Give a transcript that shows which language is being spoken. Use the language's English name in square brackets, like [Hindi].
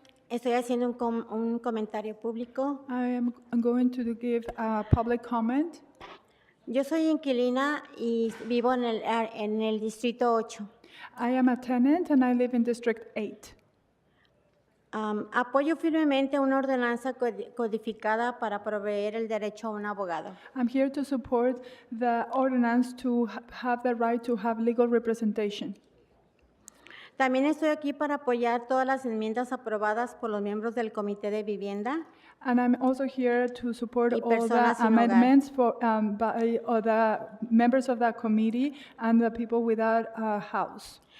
[Spanish] Estoy haciendo un comentario público. [English] I am going to give a public comment. [Spanish] Yo soy inquilina y vivo en el Distrito 8. [English] I am a tenant and I live in District 8. [Spanish] Apoyo firmemente una ordenanza codificada para proveer el derecho a un abogado. [English] I'm here to support the ordinance to have the right to have legal representation. [Spanish] También estoy aquí para apoyar todas las enmiendas aprobadas por los miembros del Comité de Vivienda. [English] And I'm also here to support [Spanish] Y [English] all the [Spanish] personas sin [English] amendments by the members of that committee and the people without a house.